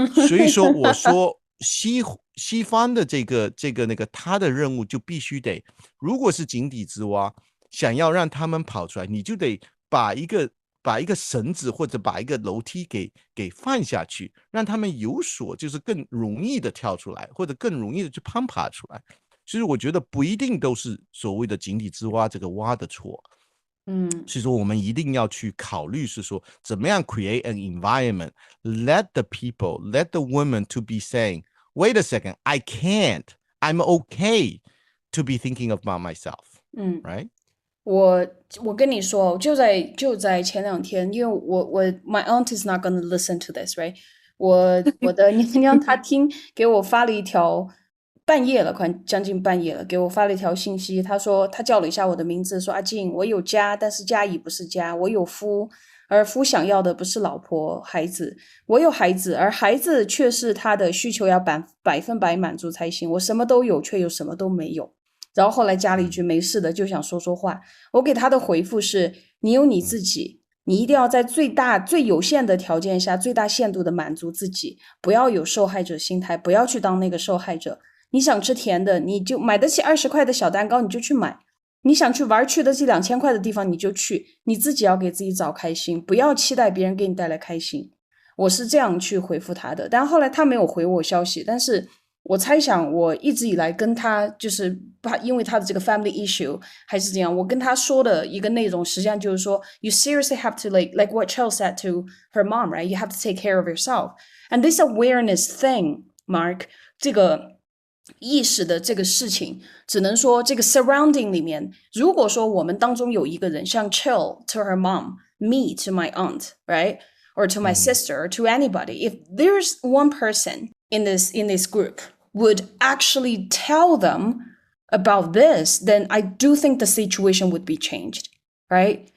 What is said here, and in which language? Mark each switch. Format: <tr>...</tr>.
<zh>所以说，我说西方的这个那个，他的任务就必须得，如果是井底之蛙，想要让他们跑出来，你就得把一个绳子或者把一个楼梯给放下去，让他们有所就是更容易的跳出来，或者更容易的去爬出来。所以我觉得不一定都是所谓的井底之蛙这个蛙的错。所以说我们一定要去考虑是说怎么样</zh> <en>create an environment, let the people, let the women to be saying, wait a second, I can't, I'm okay to be thinking about myself. Right?</en> <zh>我跟你说，就在前2天，因为我</zh> <en>my aunt is not gonna listen to this, right?</en> <zh>我的娘她给我发了一条。半夜了，快将近半夜了，给我发了一条信息。他说他叫了一下我的名字，说阿静，我有家，但是家已不是家；我有夫，而夫想要的不是老婆孩子；我有孩子，而孩子却是他的需求要100%满足才行。我什么都有，却又什么都没有。然后后来加了一句没事的，就想说说话。我给他的回复是：你有你自己，你一定要在最有限的条件下，最大限度的满足自己，不要有受害者心态，不要去当那个受害者。你想吃甜的，你就买得起20块的小蛋糕，你就去买；你想去玩去得起2000块的地方，你就去。你自己要给自己找开心，不要期待别人给你带来开心。我是这样去回复他的，但后来他没有回我消息。但是我猜想，我一直以来跟他就是因为他的这个</zh> <en>family issue</en> <zh>还是怎样，我跟他说的一个内容，实际上就是说 ，</zh> <en>you seriously have to like what Chill said to her mom, right? You have to take care of yourself, and this awareness thing, Mark,</en> <zh>这个意识的这个事情，只能说这个</zh> <en>surrounding</en> <zh>里面，如果说我们当中有一个人像</zh> <en>Chill to her mom, me to my aunt, right? Or to my sister, or to anybody, if there's one person in this group would actually tell them about this, then I do think the situation would be changed, right?</en>